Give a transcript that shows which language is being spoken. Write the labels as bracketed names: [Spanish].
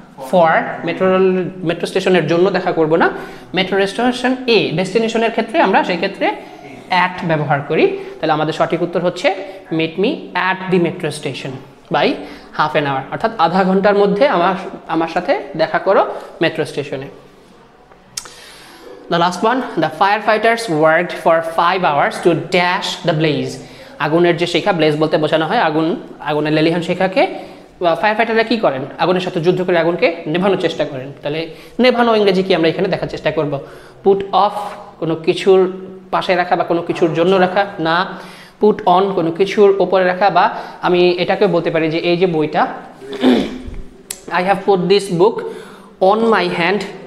[Bangla] For metro স্টেশনের জন্য দেখা করব না। মেট্রো স্টেশন এ, ডেস্টিনেশনের ক্ষেত্রে আমরা সেই ক্ষেত্রে অ্যাট ব্যবহার করি। তাহলে আমাদের সঠিক উত্তর হচ্ছে meet me at the metro station by half an hour, অর্থাৎ আধা ঘন্টার মধ্যে আমার সাথে দেখা করো মেট্রো স্টেশনে। [English] The last one, the firefighters worked for 5 hours to dash the blaze. [Bangla] আগুনের যে শিখা, ব্লেজ বলতে বোঝানো হয় আগুনের লেলিহান শিখাকে ফায়ার ফাইটাররা কী করেন? আগুনের সাথে যুদ্ধ করে আগুনকে নেভানোর চেষ্টা করেন। তাহলে নেভানো ইংরেজি কি আমরা এখানে দেখার চেষ্টা করব। পুট অফ কোনো কিছুর পাশে রাখা বা কোনো কিছুর জন্য রাখা না। পুট অন কোনো কিছুর ওপরে রাখা, বা আমি এটাকেও বলতে পারি যে এই যে বইটা, [English] I have put this book on my hand.